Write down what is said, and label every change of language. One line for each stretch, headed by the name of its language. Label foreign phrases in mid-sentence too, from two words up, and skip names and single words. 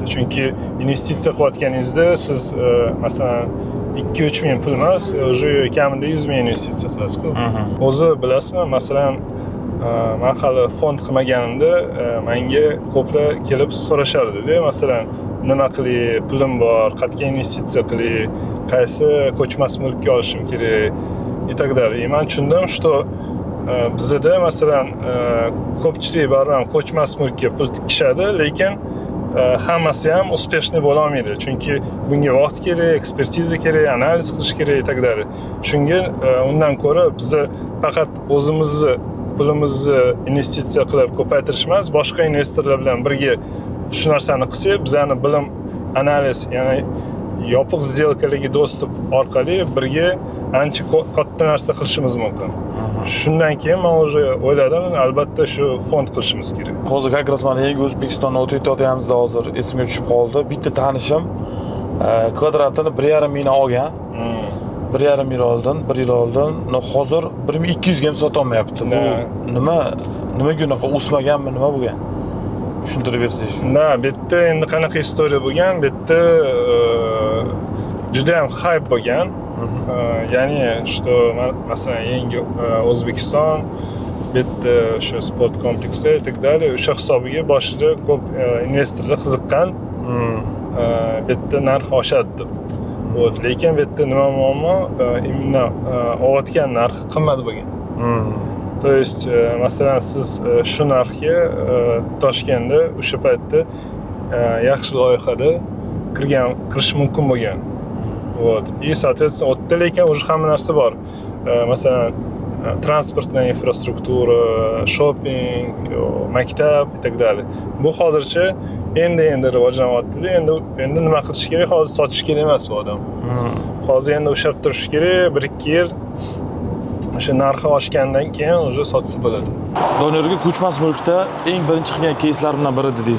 Uzbek: Chunki investitsiya qilayotganingizda siz masalan 2-3 ming pul emas, уже kamida 100 ming investitsiya qilasiz-ku. O'zi bilasizmi, masalan men hali fond qilmaganimda menga ko'plar kelib so'rashardi-da, masalan nima qilay, pulim bor, qayerga investitsiya qilay, qaysi ko'chmas mulkka olishim kerak
Russian: и так далее.
Uzbek: Men tushundim, что bizda masalan ko'pchilik baribir ko'chmas mulkka pul tikishadi, lekin hammasi ham успешный bo'la olmaydi. Chunki bunga vaqt kerak, ekspertiza kerak, analiz qilish kerak
Russian: и так далее.
Uzbek: Shunga undan ko'ra biz faqat o'zimizni pulimizni investitsiya qilib ko'paytirish emas, boshqa investorlar bilan birga shu narsani qilsak, bizani bilim, analiz, ya'ni yopiq сделкаларga dostуп orqali birga ancha katta narsa qilishimiz mumkin. Shundan keyin men уже o'yladim, albatta shu fond qilishimiz kerak. Hozir
Russian: как раз
Uzbek: mana yangi O'zbekistonni o'tayotganimizda hozir esimga tushib qoldi. Bitta tanishim kvadratini 1,5 mingdan olgan. 1,5 yil oldin, 1 yil oldin, hozir 1200 ga ham sota olmayapti. Bu nimaga unaqa o'smaganmi, nima bo'lgan? Tushuntirib bersangiz. Na, bu yerda endi qanaqa istoriya bo'lgan? Bu yerda juda ham hype bo'lgan. Ya'ni что masalan yangi O'zbekiston bu yerda o'sha sport komplekslar
Russian: и так далее,
Uzbek: o'sha hisobiga boshida ko'p investorlar qiziqqan. Bu yerda narx oshadi deb. Lekin bu yerda nima muammo? Imенно olayotgan narxi qimmat bo'lgan.
Russian: То есть
Uzbek: masalan siz shu narxga Toshkentda o'sha paytda yaxshi loyihada kirish mumkin bo'lgan.
Russian: И соответственно
Uzbek: o'tda lekin уже hamma narsa bor. Masalan
Russian: transportная инфраструктура,
Uzbek: shopping, maktab
Russian: и так далее.
Uzbek: Bu hozircha endi rivojlanyapti. Endi nima qilish kerak? Hozir sotish kerak emas u odam. Hozir endi ushlab turish kerak, 1-2 yil o'sha narxi oshgandan keyin уже sotsa bo'ladi. Doniyorga ko'chmas mulkda eng birinchi qilgan keyslardan biri dedingiz.